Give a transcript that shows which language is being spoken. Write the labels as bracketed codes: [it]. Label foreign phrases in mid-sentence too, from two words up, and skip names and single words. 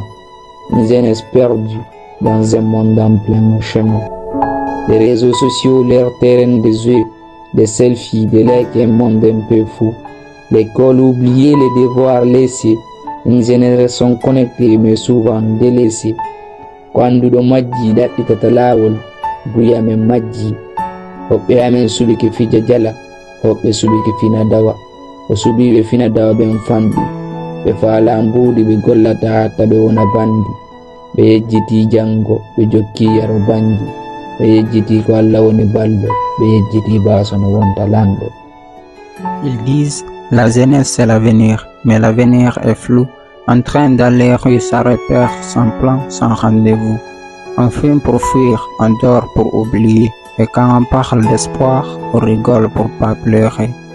[fr] Une jeunesse perdue dans un monde en plein chemin. Les réseaux sociaux, leur terrain de jeu, des selfies, des likes, un monde un peu fou. L'école oubliée, les devoirs laissés. Une génération connectée mais souvent délaissée. [ff] Quando do majji ɗaɓɓitata laawol buya men majji. Hoɓɓe amen suɓi ke fija jala, hoɓɓe suɓi ke fina dawa. O suɓiɓe fina dawa ɓen famɗi. Ɓe faala mbuuɗi ɓe gollata hatta ɓe wona bandi. Ɓe yejjiti jango, ɓe jokki yaro banji. Ɓe yejjiti ko Allah woni ballo, ɓe yejjiti baaso no wonta lanɗo. [fr] Ils disent la jeunesse c'est l'avenir, mais l'avenir est flou. En train d'aller rue sans repère, sans plan, sans rendez-vous. On fume pour fuir, on dort pour oublier. Et quand on parle d'espoir, on rigole pour pas pleurer.